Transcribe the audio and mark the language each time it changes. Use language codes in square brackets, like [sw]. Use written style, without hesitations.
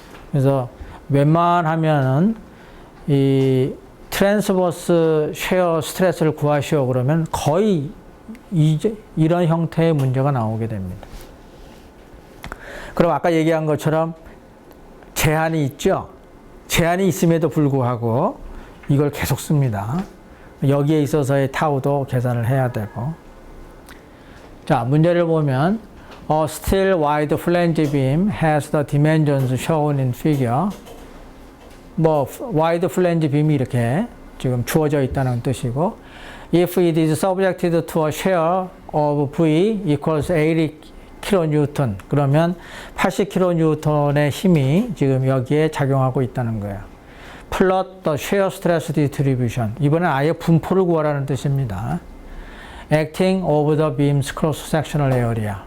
[ko] 그래서 웬만하면은 이 트랜스버스 쉐어 스트레스를 구하시오 그러면 거의 이런 형태의 문제가 나오게 됩니다. 그럼 아까 얘기한 것처럼 제한이 있죠. 제한이 있음에도 불구하고 이걸 계속 씁니다. 여기에 있어서의 타우도 계산을 해야 되고. 자, 문제를 보면 [en] A still wide flange beam has the dimensions shown in figure. [ko] 뭐 wide flange beam이 이렇게 지금 주어져 있다는 뜻이고 [en] If it is subjected to a shear of V equals 80 kN [ko] 그러면 80 kN의 힘이 지금 여기에 작용하고 있다는 거예요. [en] Plot the shear stress distribution. [ko] 이번엔 아예 분포를 구하라는 뜻입니다. [en] Acting over the beam's cross sectional area.